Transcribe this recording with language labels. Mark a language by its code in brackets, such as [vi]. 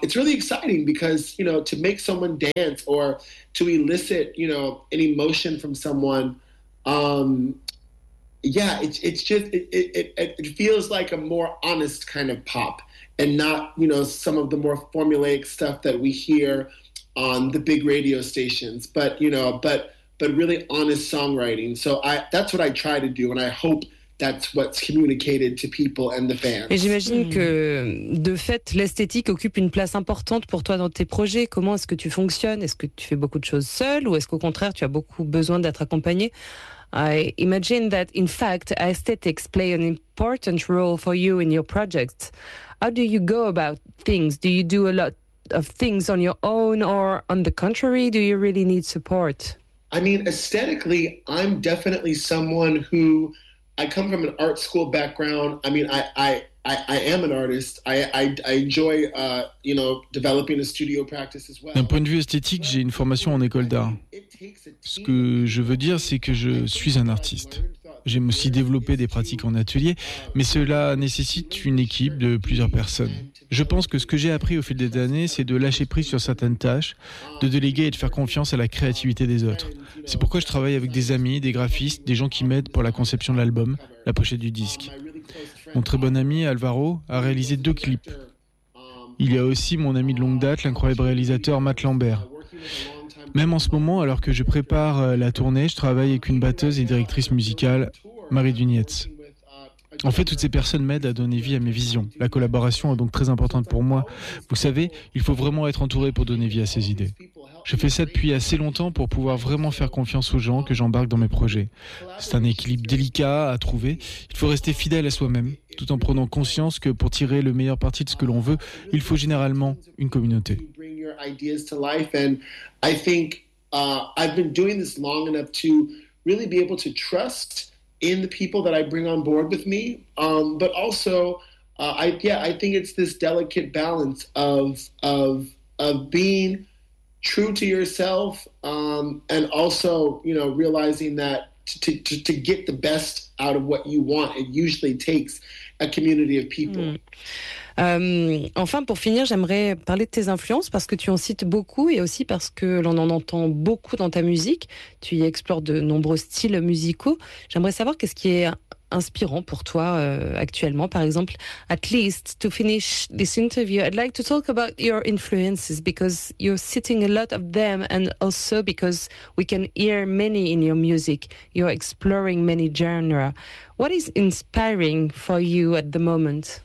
[en] It's really exciting because, you know, to make someone dance or to elicit, you know, an emotion from someone, it feels like a more honest kind of pop and not, you know, some of the more formulaic stuff that we hear on the big radio stations, but really honest songwriting. So that's what I try to do, and I hope that's what's communicated to people and the fans. [fr] Et j'imagine que, de fait, l'esthétique occupe une place importante pour toi dans tes projets. Comment est-ce que tu fonctionnes? Est-ce que tu fais beaucoup de choses seul, ou est-ce qu'au contraire, tu as beaucoup besoin d'être accompagné? [en] I imagine that, in fact, aesthetics play an important role for you in your projects. How do you go about things? Do you do a lot of things on your own, or on the contrary, do you really need support? I mean, aesthetically, I'm definitely someone who... I come from an art school background. I mean, I am an artist. I enjoy, you know, developing a studio practice as well. [fr] D'un point de vue esthétique, j'ai une formation en école d'art. Ce que je veux dire, c'est que je suis un artiste. J'aime aussi développer des pratiques en atelier, mais cela nécessite une équipe de plusieurs personnes. Je pense que ce que j'ai appris au fil des années, c'est de lâcher prise sur certaines tâches, de déléguer et de faire confiance à la créativité des autres. C'est pourquoi je travaille avec des amis, des graphistes, des gens qui m'aident pour la conception de l'album, la pochette du disque. Mon très bon ami Alvaro a réalisé 2 clips. Il y a aussi mon ami de longue date, l'incroyable réalisateur Matt Lambert. Même en ce moment, alors que je prépare la tournée, je travaille avec une batteuse et directrice musicale, Marie Dunietz. En fait, toutes ces personnes m'aident à donner vie à mes visions. La collaboration est donc très importante pour moi. Vous savez, il faut vraiment être entouré pour donner vie à ses idées. Je fais ça depuis assez longtemps pour pouvoir vraiment faire confiance aux gens que j'embarque dans mes projets. C'est un équilibre délicat à trouver. Il faut rester fidèle à soi-même, tout en prenant conscience que pour tirer le meilleur parti de ce que l'on veut, il faut généralement une communauté. [en] Ideas to life, and I think I've been doing this long enough to really be able to trust in the people that I bring on board with me. But also, I think it's this delicate balance of being true to yourself, and also, you know, realizing that to get the best out of what you want, it usually takes a community of people. [fr] Enfin, pour finir, j'aimerais parler de tes influences, parce que tu en cites beaucoup et aussi parce que l'on en entend beaucoup dans ta musique. Tu y explores de nombreux styles musicaux. J'aimerais savoir qu'est-ce qui est inspirant pour toi actuellement, par exemple. [en] At least, to finish this interview, I'd like to talk about your influences, because you're citing a lot of them, and also because we can hear many in your music. You're exploring many genres. What is inspiring for you at the moment?